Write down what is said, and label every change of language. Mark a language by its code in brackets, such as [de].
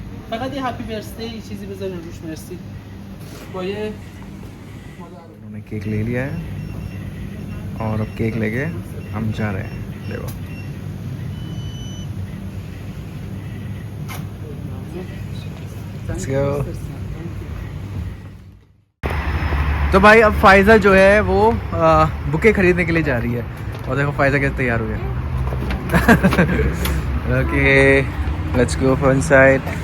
[fa] فقط یه [en] happy birthday [fa] چیزی بزنین روش. مرسی. با یه [hi] उन्होंने केक ले लिया है और अब केक लेके हम जा रहे हैं। देखो [en] Let's go. [hi] तो भाई अब फायजा जो है वो बुके खरीदने के लिए जा रही है और देखो फायजा कैसे तैयार हो गया। [en] Okay let's go for inside.